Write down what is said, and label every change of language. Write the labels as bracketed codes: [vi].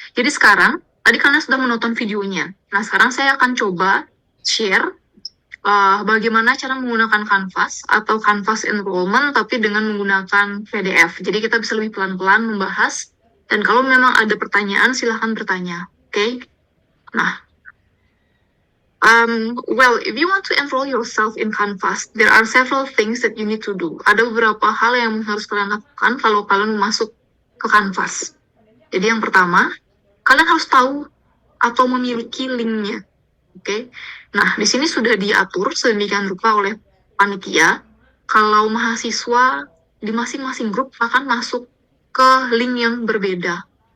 [id] Jadi sekarang, tadi kalian sudah menonton videonya. Nah, sekarang saya akan coba share bagaimana cara menggunakan Canvas atau Canvas Enrollment, tapi dengan menggunakan PDF. Jadi kita bisa lebih pelan-pelan membahas, dan kalau memang ada pertanyaan, silahkan bertanya. Oke? [en] Nah, well, if you want to enroll yourself in Canvas, there are several things that you need to do. [id] Ada beberapa hal yang harus kalian lakukan kalau kalian masuk ke Canvas. Jadi yang pertama, kalian harus tahu atau memiliki linknya. Oke? Nah, di sini sudah diatur sedemikian rupa oleh panitia. Kalau mahasiswa di masing-masing grup akan masuk ke link yang berbeda.